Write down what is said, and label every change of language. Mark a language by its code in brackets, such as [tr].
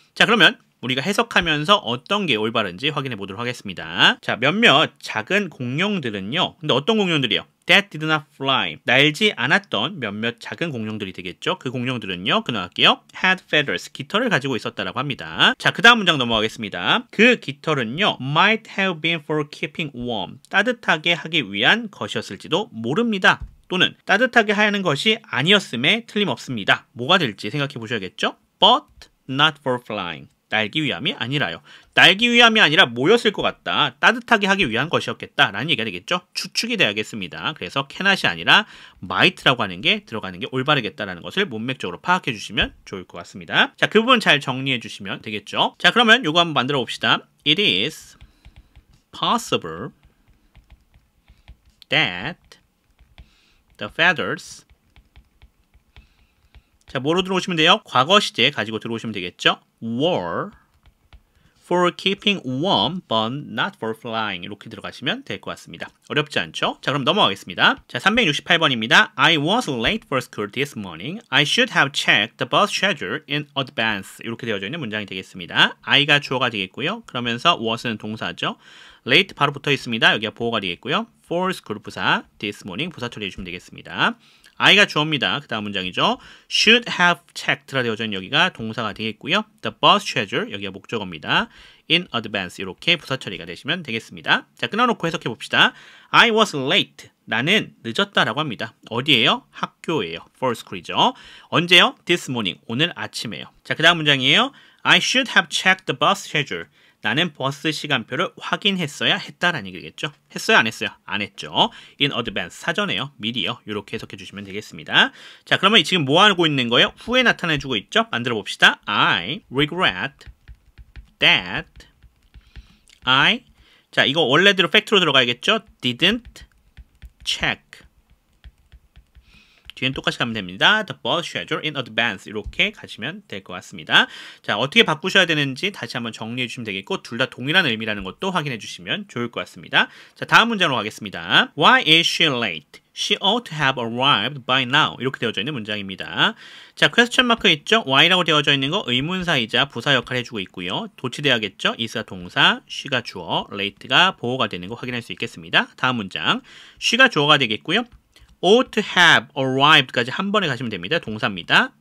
[ko] 자, 그러면 우리가 해석하면서 어떤 게 올바른지 확인해 보도록 하겠습니다. 자, 몇몇 작은 공룡들은요. 근데 어떤 공룡들이요? [en] That did not fly. [ko] 날지 않았던 몇몇 작은 공룡들이 되겠죠. 그 공룡들은요. 끊어갈게요. [en] Had feathers. [ko] 깃털을 가지고 있었다라고 합니다. 자, 그 다음 문장 넘어가겠습니다. 그 깃털은요. [en] Might have been for keeping warm. [ko] 따뜻하게 하기 위한 것이었을지도 모릅니다. 또는 따뜻하게 하는 것이 아니었음에 틀림없습니다. 뭐가 될지 생각해 보셔야겠죠. [en] But not for flying. [ko] 날기 위함이 아니라요. 날기 위함이 아니라 뭐였을 것 같다. 따뜻하게 하기 위한 것이었겠다. 라는 얘기가 되겠죠. 추측이 돼야겠습니다. 그래서 cannot이 아니라 might라고 하는 게 들어가는 게 올바르겠다라는 것을 문맥적으로 파악해 주시면 좋을 것 같습니다. 자, 그 부분 잘 정리해 주시면 되겠죠. 자, 그러면 요거 한번 만들어 봅시다. [en] It is possible that the feathers [ko] 자, 뭐로 들어오시면 돼요? 과거 시제 가지고 들어오시면 되겠죠? [en] were for keeping warm but not for flying [ko] 이렇게 들어가시면 될 것 같습니다. 어렵지 않죠? 자, 그럼 넘어가겠습니다. 자, 368번입니다. [en] I was late for school this morning. I should have checked the bus schedule in advance. [ko] 이렇게 되어져 있는 문장이 되겠습니다. I가 주어가 되겠고요. 그러면서 was는 동사죠. late 바로 붙어 있습니다. 여기가 보어가 되겠고요. for school 부사, this morning 부사 처리해 주시면 되겠습니다. I가 주어입니다. 그 다음 문장이죠. should have checked라 되어져 있는 여기가 동사가 되겠고요. The bus schedule 여기가 목적어입니다. in advance 이렇게 부사 처리가 되시면 되겠습니다. 자, 끊어놓고 해석해 봅시다. [en] I was late. [ko] 나는 늦었다라고 합니다. 어디예요? 학교예요. for school이죠. 언제요? [en] This morning. [ko] 오늘 아침에요. 자, 그 다음 문장이에요. [en] I should have checked the bus schedule. [ko] 나는 버스 시간표를 확인했어야 했다라는 얘기겠죠. 했어요? 안 했어요? 안 했죠. in advance, 사전에요. 미리요. 이렇게 해석해 주시면 되겠습니다. 자, 그러면 지금 뭐 하고 있는 거예요? 후에 나타내주고 있죠? 만들어 봅시다. [en] I regret that I [ko] 자, 이거 원래대로 팩트로 들어가야겠죠? [en] didn't check [ko] 뒤엔 똑같이 가면 됩니다. [en] The bus schedule in advance [ko] 이렇게 가시면 될 것 같습니다. 자, 어떻게 바꾸셔야 되는지 다시 한번 정리해 주시면 되겠고 둘 다 동일한 의미라는 것도 확인해 주시면 좋을 것 같습니다. 자, 다음 문장으로 가겠습니다. [en] Why is she late? She ought to have arrived by now. [ko] 이렇게 되어져 있는 문장입니다. 자, 퀘스천 마크 있죠? Why라고 되어져 있는 거 의문사이자 부사 역할을 해주고 있고요. 도치돼야겠죠? is가 동사, she가 주어, late가 보어가 되는 거 확인할 수 있겠습니다. 다음 문장. she가 주어가 되겠고요. [en] ought to have arrived [ko] 까지 한 번에 가시면 됩니다. 동사입니다.